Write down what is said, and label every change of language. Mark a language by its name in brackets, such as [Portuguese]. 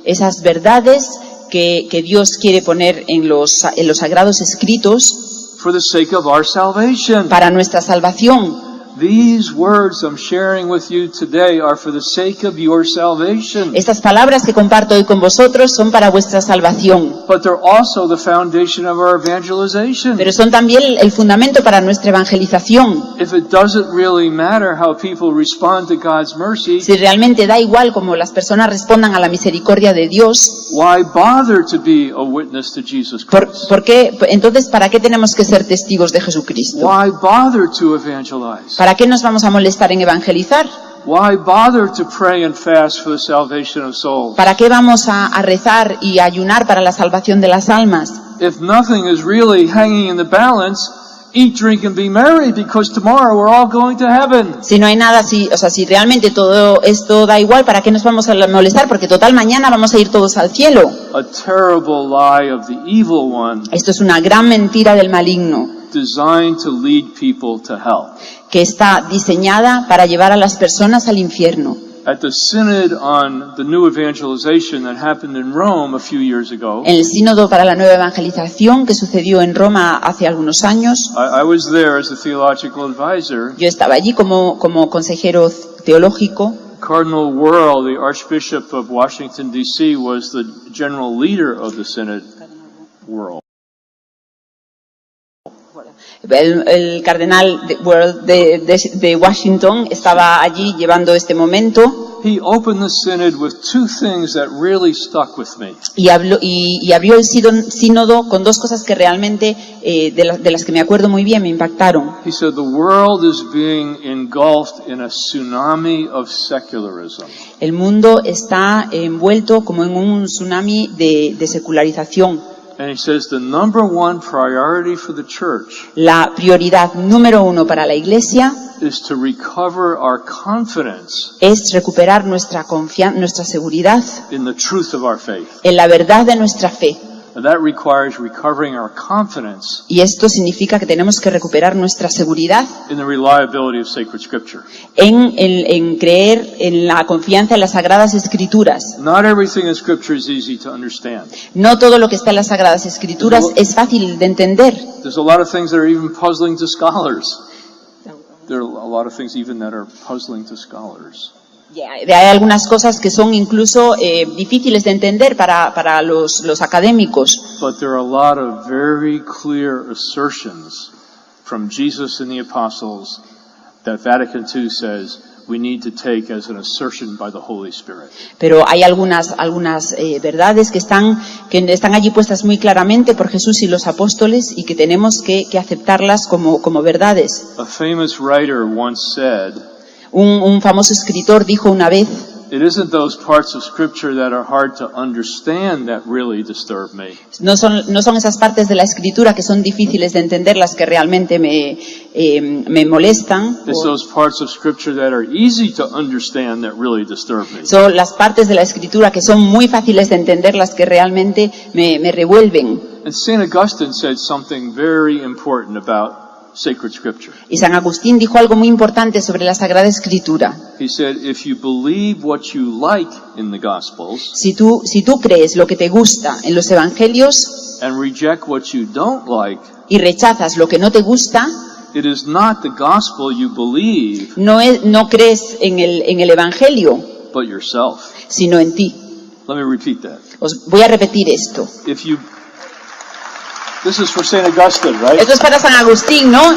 [Spanish] Esas verdades que Dios quiere poner en los sagrados escritos [English] for the sake of our salvation. [Spanish] para nuestra salvación. [English] These words I'm sharing with you today are for the sake of your salvation. [Spanish] Estas palabras que comparto hoy con vosotros son para vuestra salvación, [English] But they're also the foundation of our evangelization. [Spanish] pero son también el fundamento para nuestra evangelización. [English] If it doesn't really matter how people respond to God's mercy, [Spanish] Si realmente da igual cómo las personas respondan a la misericordia de Dios, [English] why bother to be a witness to Jesus Christ? [Spanish] entonces ¿para qué tenemos que ser testigos de Jesucristo? [English] Why bother to evangelize? [Spanish] ¿Para qué nos vamos a molestar en evangelizar? [English] Why bother to pray and fast for the salvation of souls? [Spanish] ¿Para qué vamos a rezar y a ayunar para la salvación de las almas? [English] If nothing is really hanging in the balance, eat, drink, and be merry, because tomorrow we're all going to heaven. [Spanish] Si no hay nada, si realmente todo esto da igual, ¿para qué nos vamos a molestar? Porque total mañana vamos a ir todos al cielo. [English] A terrible lie of the evil one, [Spanish] Esto es una gran mentira del maligno, [English] designed to lead people to hell. [Spanish] que está diseñada para llevar a las personas al infierno. [English] At the synod on the new evangelization that happened in Rome a few years ago, [Spanish] En el sínodo para la nueva evangelización que sucedió en Roma hace algunos años, [English] I was there as a theological advisor. [Spanish] yo estaba allí como consejero teológico. [English] Cardinal Wuerl, the Archbishop of Washington, D.C., was the general leader of the synod. Wuerl. [Spanish] El cardenal Wuerl de Washington estaba allí llevando este momento. [English] He opened the synod with two things that really stuck with me. [Spanish] Y abrió el sínodo con dos cosas que realmente, de las que me acuerdo muy bien, me impactaron. [English] He said the world is being engulfed in a tsunami of secularism. [Spanish] El mundo está envuelto como en un tsunami de secularización. [English] And he says the number one priority for the church [Spanish] La prioridad número uno para la Iglesia [English] is to recover our confidence [Spanish] es recuperar nuestra seguridad [English] in the truth of our faith. [Spanish] en la verdad de nuestra fe. [English] And that requires recovering our confidence [Spanish] Y esto significa que tenemos que recuperar nuestra seguridad [English] in the reliability of sacred scripture. [Spanish] en creer en la confianza en las Sagradas Escrituras. [English] Not everything in scripture is easy to understand. [Spanish] No todo lo que está en las Sagradas Escrituras es fácil de entender. [English] There's a lot of things that are even puzzling to scholars. There are a lot of things even that are puzzling to scholars. [Spanish] Hay algunas cosas que son incluso difíciles de entender para los académicos. [English] But there are a lot of very clear assertions from Jesus and the apostles that Vatican II says we need to take as an assertion by the Holy Spirit. [Spanish] Pero hay algunas verdades que están allí puestas muy claramente por Jesús y los apóstoles y que tenemos que aceptarlas como verdades. [English] A famous writer once said, [Spanish] Un famoso escritor dijo una vez, [English] it isn't those parts of scripture that are hard to understand that really disturb me. [Spanish] no son esas partes de la Escritura que son difíciles de entender las que realmente me molestan. [English] It's those parts of scripture that are easy to understand that really disturb me. [Spanish] Son las partes de la Escritura que son muy fáciles de entender las que realmente me revuelven. [English] And St. Augustine said something very important about sacred scripture. [Spanish] Y San Agustín dijo algo muy importante sobre la Sagrada Escritura. [English] He said, if you believe what you like in the Gospels [Spanish] Si tú crees lo que te gusta en los Evangelios [English] and reject what you don't like, [Spanish] y rechazas lo que no te gusta, [English] it is not the gospel you believe, [Spanish] no crees en el Evangelio, [English] but yourself. [Spanish] sino en ti. [English] Let me repeat that. [Spanish] Os voy a repetir esto. [English] This is for St. Augustine, right? [Spanish] Esto es para San Agustín, ¿no?